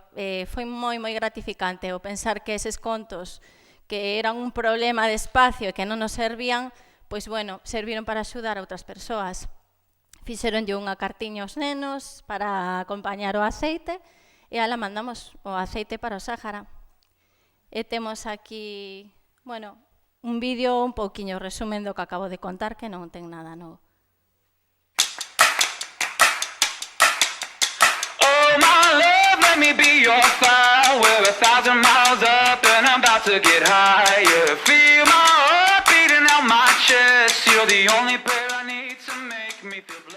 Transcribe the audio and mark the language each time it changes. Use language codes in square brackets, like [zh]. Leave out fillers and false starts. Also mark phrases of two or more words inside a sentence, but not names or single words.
[gl] Foi moi gratificante o pensar que eses contos que eran un problema de espacio e que non nos servían, pois, bueno, serviron para axudar a outras persoas. Fixeronlle unha cartiña aos nenos para acompañar o aceite e ala mandamos o aceite para o Sáhara. E temos aquí, bueno, un vídeo un pouquiño resumen do que acabo de contar, que non ten nada novo. [en] Oh my love, let me be your fire. We're 1,000 miles up and I'm about to get higher. Feel my heart beating out my chest. You're the only prayer I need to make me feel blessed.